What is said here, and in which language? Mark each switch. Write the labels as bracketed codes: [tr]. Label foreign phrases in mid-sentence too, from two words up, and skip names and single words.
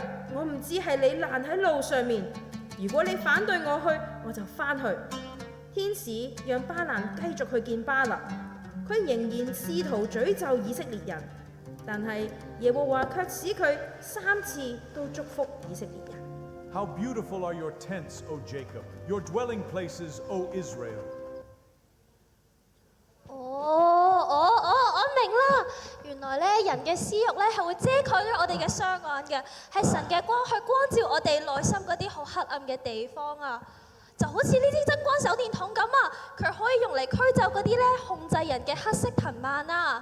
[yue] 我唔知係你攔喺路上面。如果你反對我去，我就翻去。天使讓巴蘭繼續去見巴勒，佢仍然試圖詛咒以色列人，但係耶和華卻使佢3次都祝福以色列人。 [en] How beautiful are your tents, O Jacob, your dwelling places, O Israel. [yue] 我明啦，原來咧人嘅私欲咧係會遮蓋咗我哋嘅雙眼嘅，係神嘅光去光照我哋內心嗰啲好黑暗嘅地方啊！就好似呢啲真光手電筒咁啊，佢可以用嚟驅走嗰啲咧控制人嘅黑色藤蔓啊！